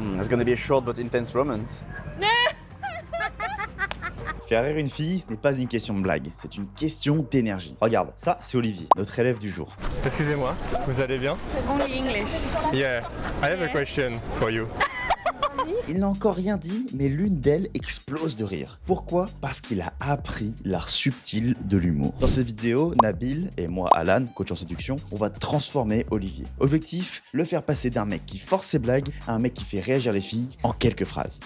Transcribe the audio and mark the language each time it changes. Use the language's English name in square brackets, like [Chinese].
[English] It's gonna be a short but intense romance. [French] Faire rire une fille, ce n'est pas une question de blague, c'est une question d'énergie. Regarde, ça c'est Olivier, notre élève du jour. Excusez-moi, vous allez bien? [English] Only English. Yeah, I have a question for you. [French] Il n'a encore rien dit, mais l'une d'elles explose de rire. Pourquoi? Parce qu'il a appris l'art subtil de l'humour. Dans cette vidéo, Nabil et moi, Alan, coach en séduction, on va transformer Olivier. Objectif, le faire passer d'un mec qui force ses blagues à un mec qui fait réagir les filles en quelques phrases.